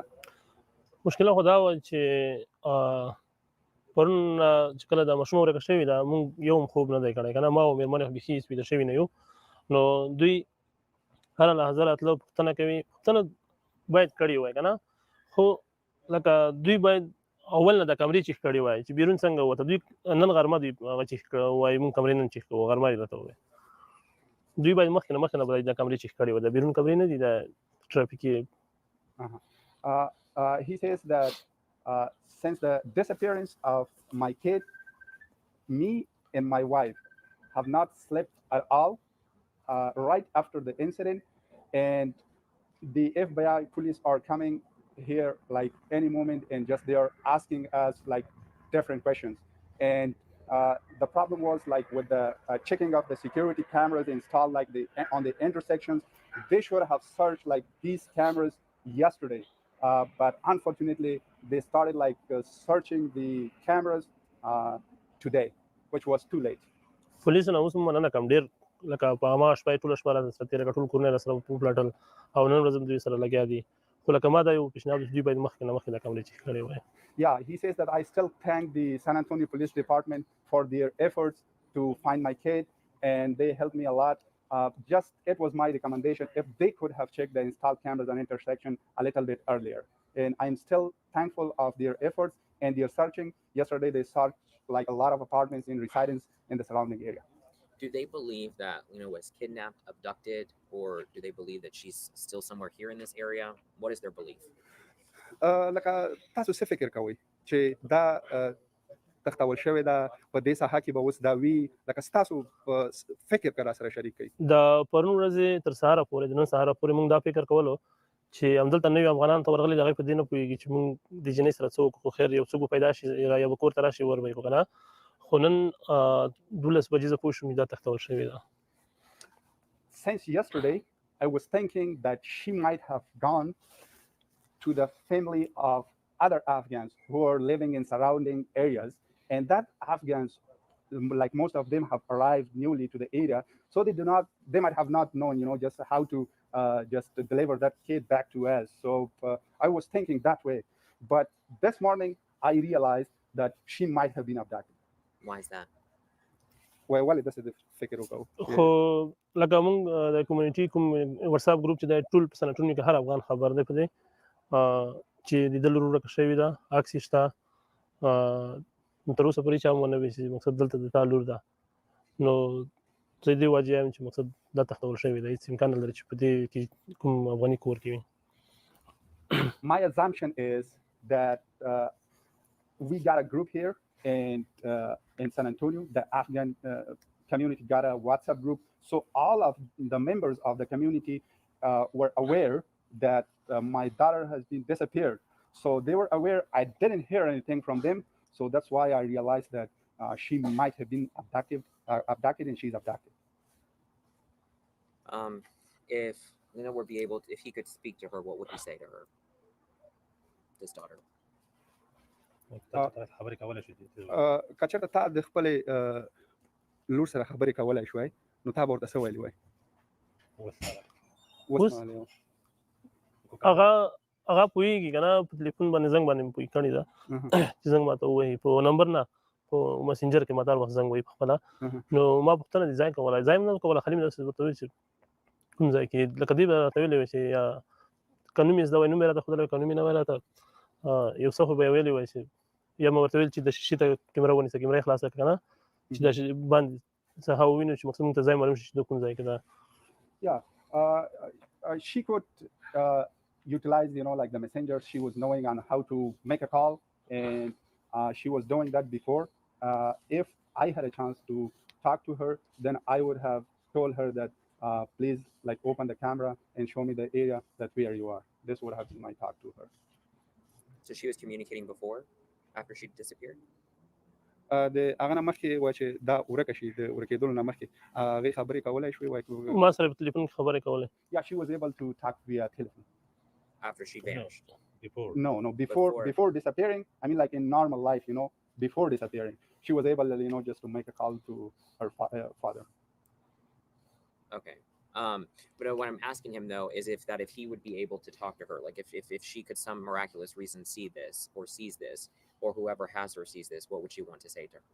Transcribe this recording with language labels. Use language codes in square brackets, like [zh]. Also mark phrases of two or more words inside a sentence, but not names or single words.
[ps] مشکله خو دا و چې پرون چې کله د ماشوم ورکه شوې ده موږ یو خوب نه دی کړی که نه ما او مېرمنې بیخي سپیده شوي نه یو نو دوی هره لحظه راتلو پوښتنه کوي پوښتنه باید کړې وای که نه خو لکه دوی باید اول نه د کمرې چیک کړی وای چې بیرون څنګه وته دوی نن غرمه دوی هغه چیک وای مونږ کمرې نن چیک کوو غرمه یې راته ووایي دوی باید مخکې نه باید د کمرې چیک کړی وای د بیرون کمرې نه دي د ټرافیکي [en] He says that since the disappearance of my kid, me and my wife have not slept at all right after the incident, and the FBI police are coming here like any moment and just they are asking us like different questions. And the problem was like with the checking of the security cameras installed like on the intersections, they should have searched like these cameras yesterday. But unfortunately, they started like searching the cameras today, which was too late. [ps] پولیس نه اوس مننه کوم ډېر لکه په هغه شپه یې ټوله شپه راسره تېره کړه ټول کورونه یې راسره وپلټل او نن ورځ هم دوی سره لګیا دي خو لکه ما دا یو پیشنهاد دوی باید مخکې نه مخکې د کمرې چیک کړی وای [en] Yeah, he says that I still thank the San Antonio Police Department for their efforts to find my kid, and they helped me a lot. Just it was my recommendation if they could have checked the installed cameras on intersection a little bit earlier. And I'm still thankful of their efforts and their searching. Yesterday, they searched like a lot of apartments in residence in the surrounding area. Do they believe that was kidnapped, abducted, or do they believe that she's still somewhere here in this area? What is their belief? [ps] لکه تاسو څه فکر کوئ چې دا تختول شوې ده په دې ساحه کې به اوس دا وي لکه ستاسو فکر که راسره شریک کړئ د پرون ورځې تر سهاره پورې د نن سهاره پورې موږ دا فکر کولو چې همدلته نوي افغانان ته ورغلي د هغوی په دې نه پوهېږي چې موږ د جنۍ سره څه وکړو خو خیر یو څوک به پیدا شي یا به کور ته راشي ور به یې کړو که نه خو نن 12 بجې زه پوه شوم دا تختول شوې ده [en] Since yesterday, I was thinking that she might have gone to the family of other Afghans who are living in surrounding areas, and that Afghans, like most of them, have arrived newly to the area, so they might have not known, just how to just deliver that kid back to us. So I was thinking that way, but this morning I realized that she might have been abducted. Why is that? [ps] ولې داسې د فکر وکړو خو لکه موږ د کمیونټي کوم [en] WhatsApp group [ps] چې دی ټول په سن انټونیو کې هر افغان خبر دی په دې چې د ده لور ورکه شوې ده عکس یې شته تر اوسه پورې چا هم ونه ویل چې مقصد دلته د تا لور ده نو زه دې وجې یم چې مقصد دا تختول شوې ده هېڅ امکان نه لري چې په دې کې کوم افغاني کور کې وي [en] My assumption is that we got a group here and in San Antonio, the Afghan community got a WhatsApp group. So all of the members of the community were aware that my daughter has been disappeared. So they were aware. I didn't hear anything from them. So that's why I realized that she might have been abducted and she's abducted. If would be able to, if he could speak to her, what would he say to her? This daughter. [ps] کچېرته تا د خپلې لور سره خبرې کولی شوی نو تا به ورته څه ویلي وای هغه پوهېږي که نه په تلیفون باندې زنګ باندې مې پوهې کړې ده چې زنګ ماته ووهي په نمبر نه په مسنجر کې ماته هر وخت زنګ وهي په خپله نو ما پوښتنه د ځای کولی ځای مې نه کوله خالي مې داسې ورته وویل چې کوم ځای کې لکه دوی به راته ویلې وای چې یا که نوم یې زده وای نوم یې راته ښودلی وای که نوم یې نه وای راته یو څه خو به یې ویلې وای چې یا مې ورته ویل چې د شیشې ته کیمره ونیسه کیمره یې خلاصه کړه که نه چې دا باندې څه هغه ووینو چې مقصد موږ ته ځای معلوم شي چې د کوم ځای کې ده [en] Yeah, she could utilize, like the messenger. She was knowing on how to make a call, and she was doing that before. If I had a chance to talk to her, then I would have told her that please, like, open the camera and show me the area that where you are. This would have been my talk to her. So she was communicating before, after she disappeared? [ps] د هغه نه مخکې وای چې دا ورکه شي د ورکېدلو نه مخکې هغې خبرې کولی شوې وای ما سره په ټلیفون کې خبرې کولې. [en] Yeah, she was able to talk via telephone. After she vanished? No, before disappearing, I mean like in normal life, you know, before disappearing, she was able, you know, just to make a call to her father. Okay. But what I'm asking him though is if he would be able to talk to her, like if she could some miraculous reason see this or sees this, or whoever has her sees this, what would she want to say to her?